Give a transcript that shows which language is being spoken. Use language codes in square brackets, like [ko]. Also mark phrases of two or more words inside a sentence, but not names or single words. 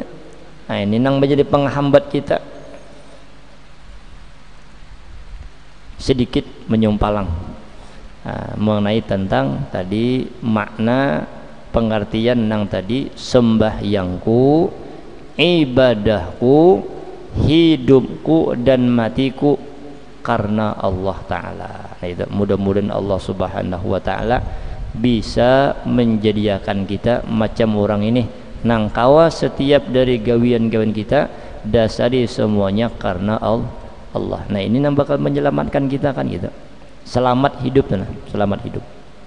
[id] Nah, ini nang menjadi penghambat kita. Sedikit menyumpalang mengenai tentang tadi makna pengertian nang tadi sembahyangku, ibadahku, hidupku dan matiku karena Allah Ta'ala. Nah, itu mudah-mudahan Allah [ar] سبحانه وتعالى [id] bisa menjadikan kita macam orang ini nang kawa setiap dari gawian-gawian kita dasari semuanya karena Allah. Nah, ini yang bakal menyelamatkan kita kan gitu. Selamat hidup, selamat hidup.